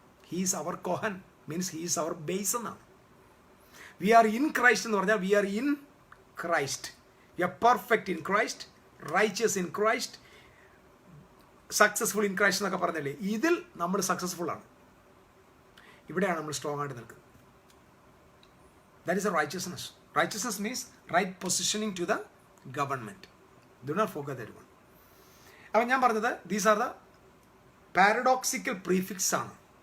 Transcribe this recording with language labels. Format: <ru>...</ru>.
<en>He is our cohen, means he is our base എന്നാണ്. We are in Christ</en> <ml>എന്ന് പറഞ്ഞാൽ</ml> <en>we are in Christ, we are perfect in Christ, righteous in Christ, successful in Christ</en> <ml>എന്നൊക്കെ പറഞ്ഞല്ലേ. ഇതിൽ നമ്മൾ successful ആണ്. ഇവിടെയാണ് നമ്മൾ സ്ട്രോങ് ആയിട്ട് നിൽക്കുന്നത്.</ml> <en>That is a righteousness. Righteousness means right positioning to the government. Do not forget that one.</en> <ml>അപ്പം ഞാൻ പറഞ്ഞത്</ml> <en>These are the paradoxical prefix ആണ്.</en>